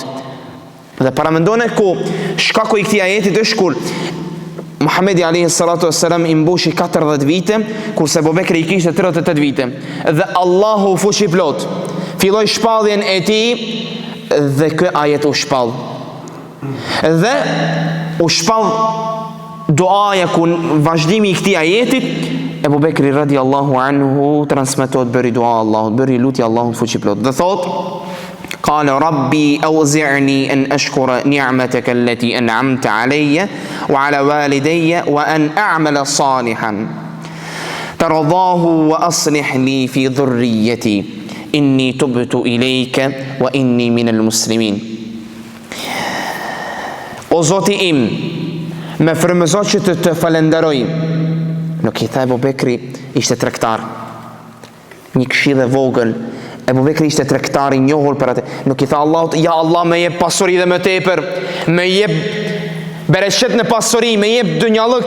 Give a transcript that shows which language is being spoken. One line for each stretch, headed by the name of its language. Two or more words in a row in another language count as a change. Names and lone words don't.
Albanian: Dhe paramendone ku shkaku I këtij ajeti është kur Muhamedi
Arabic: عليه الصلاة والسلام
Albanian: I mbushi 40 vite, kurse Ebu Bekri I kishte 38 vite, dhe Allahu fuqi plot filloi shpalljen e tij, dhe ky ajet u shpall. Dhe u shpall duaja ku vazhdimi I këtij ajeti, Ebu Bekri
Arabic: رضي الله عنه
Albanian: transmetohet bëri dua Allahut, bëri lutje Allahut fuqi plot. Dhe thot:
Arabic: قال ربي أوزعني أن أشكر نعمتك التي أنعمت علي وعلى والدي وأن أعمل صالحا ترضاه وأصلح لي في ذريتي إني تبت إليك وإني من المسلمين.
Albanian: O Zoti im, me frymëzo që të falenderoj. Nuk I tha Ebu Bekri ishte tregtar, një këshillë e vogël. Ebu Bekri ishte tregtar I njohur për atë. Nuk I tha Allahut, ja Allah me jep pasuri dhe më tepër, me jep bereqet në pasuri, me jep dunjallëk.